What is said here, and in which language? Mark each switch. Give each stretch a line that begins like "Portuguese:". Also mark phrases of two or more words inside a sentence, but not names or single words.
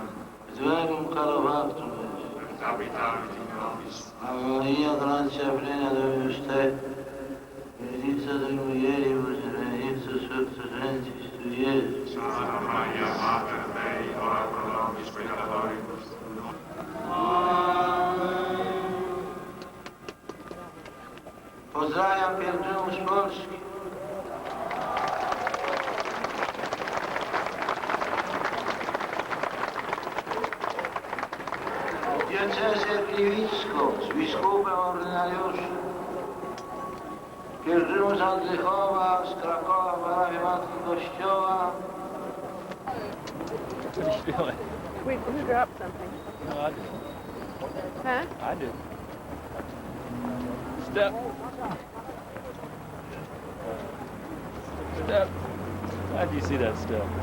Latin: Et verbum caro Patrum, Et habitavit in nobis. Ave Maria, gratia plena Dominus tecum, benedicta tui mulieribus et benedictus fructus ventris tui, Iesus. Santa Maria, Mater Dei, ora pro nobis peccatoribus.
Polish: Pozdrawiam pielgrzymów z Polski. Diecezję gliwicką z biskupem ordynariuszem. Pielgrzymów z Andrychowa, z Krakowa, parafii Matki Kościoła.
English: What are you doing? Who dropped something? No, I did. Huh? I did. Step. Step. How'd you see that step?